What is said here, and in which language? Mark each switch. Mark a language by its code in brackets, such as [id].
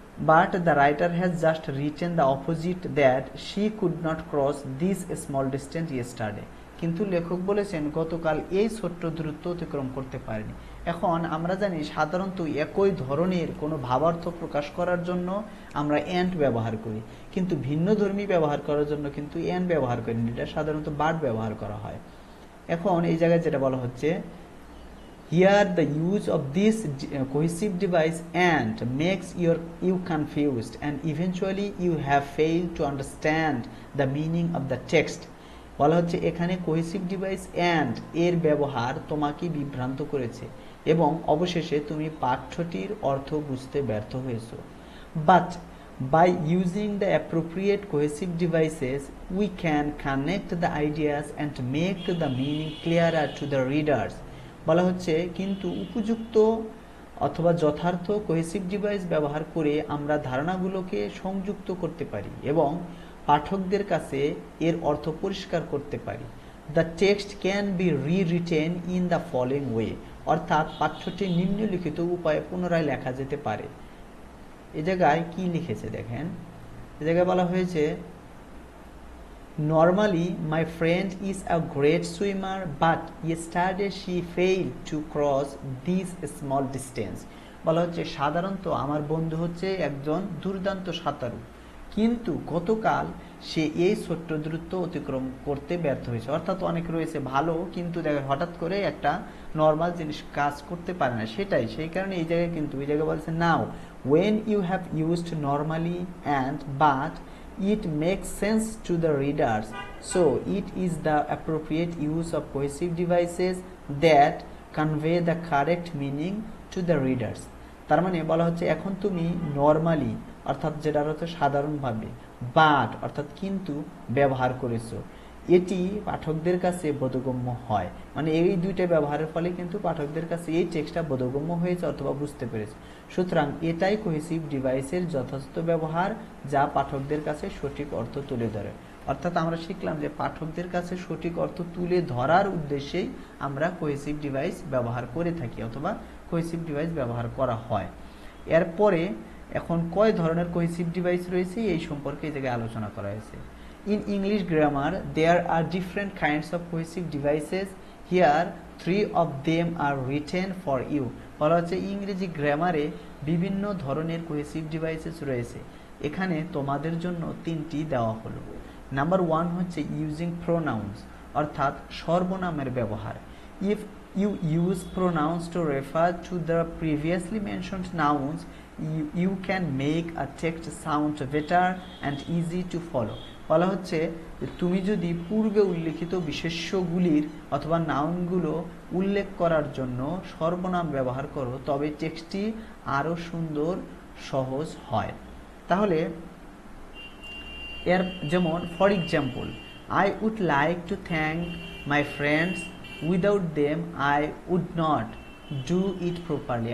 [en] But the writer has just written the opposite, that she could not cross this small distance yesterday. [bn] কিন্তু লেখক বলেছেন গতকাল এই ছোট্ট দূরত্ব অতিক্রম করতে পারেনি। এখন আমরা জানি সাধারণত একই ধরনের কোনো ভাবার্থ প্রকাশ করার জন্য আমরা অ্যান্ড ব্যবহার করি, কিন্তু ভিন্ন ধর্মী ব্যবহার করার জন্য কিন্তু অ্যান্ড ব্যবহার করি না, এটা সাধারণত বাট ব্যবহার করা হয়। এখন এই জায়গায় যেটা বলা হচ্ছে, [en] here the use of this cohesive device and makes you confused and eventually you have failed to understand the meaning of the text. [bn] বলা হচ্ছে এখানে cohesive device and এর ব্যবহার তোমাকে বিভ্রান্ত করেছে এবং অবশেষে তুমি পাঠ্যটির অর্থ বুঝতে ব্যর্থ হয়েছো। [en] But by using the appropriate cohesive devices we can connect the ideas and make the meaning clearer to the readers. [bn] বলা হচ্ছে কিন্তু উপযুক্ত অথবা যথার্থ কোহেসিভ ডিভাইস ব্যবহার করে আমরা ধারণাগুলোকে সংযুক্ত করতে পারি এবং পাঠকদের কাছে এর অর্থ পরিষ্কার করতে পারি। [en] the text can be rewritten in the following way, [bn] অর্থাৎ পাঠ্যটি নিম্নলিখিত উপায়ে পুনরায় লেখা যেতে পারে। এ জায়গায় কি লিখেছে দেখেন, এ জায়গায় বলা হয়েছে [en] Normally, my friend is a great swimmer, but yesterday she failed to cross this small distance. [bn] বলা হচ্ছে সাধারণত আমার বন্ধু হচ্ছে একজন দুর্দান্ত সাঁতারু, কিন্তু গতকাল সে এই ছোট্ট দূরত্ব অতিক্রম করতে ব্যর্থ হয়েছে। অর্থাৎ অনেক রয়েছে ভালো, কিন্তু দেখা হঠাৎ করে একটা নর্মাল জিনিস কাজ করতে পারে না, সেই কারণে এই জায়গায় কিন্তু এই জায়গায় বলছে [en] Now when you have used normally and but it makes sense to the readers, so it is the appropriate use of cohesive devices that convey the correct meaning to the readers. [bn] তার মানে বলা হচ্ছে এখন তুমি নরমালি অর্থাৎ যেটার অর্থ সাধারণভাবে, বাট অর্থাৎ কিন্তু ব্যবহার করেছো, এটি পাঠকদের কাছে বোধগম্য হয়। মানে এই দুইটা ব্যবহারের ফলে কিন্তু পাঠকদের কাছে এই টেক্সটটা বোধগম্য হয়েছে অথবা বুঝতে পেরেছে। সুতরাং এটাই কোহেসিভ ডিভাইসের যথাযথ ব্যবহার, যা পাঠকদের কাছে সঠিক অর্থ তুলে ধরে। অর্থাৎ আমরা শিখলাম যে পাঠকদের কাছে সঠিক অর্থ তুলে ধরার উদ্দেশ্যেই আমরা কোহেসিভ ডিভাইস ব্যবহার করে থাকি অথবা কোহেসিভ ডিভাইস ব্যবহার করা হয়। এরপরে এখন কয় ধরনের কোহেসিভ ডিভাইস রয়েছে এই সম্পর্কে এই জায়গায় আলোচনা করা হয়েছে। [en] In English grammar, there are different kinds of cohesive devices. Here, 3 of them are written for you. [bn] বলা হচ্ছে ইংরেজি গ্রামারে বিভিন্ন ধরনের কোহেসিভ ডিভাইসেস রয়েছে, এখানে তোমাদের জন্য 3টি দেওয়া হলো। নাম্বার 1 হচ্ছে ইউজিং প্রোনাউন্স, অর্থাৎ সর্বনামের ব্যবহার। [en] If you use pronouns to refer to the previously mentioned nouns, you can make a text sound better and easy to follow. [bn] বলা হচ্ছে তুমি যদি পূর্বে উল্লেখিত বিশেষ্যগুলির অথবা নাউনগুলো উল্লেখ করার জন্য সর্বনাম ব্যবহার করো, তবে টেক্সটটি আরো সুন্দর সহজ হয়। তাহলে এর যেমন [en] For example, I would like to thank my friends, without them I would not do it properly.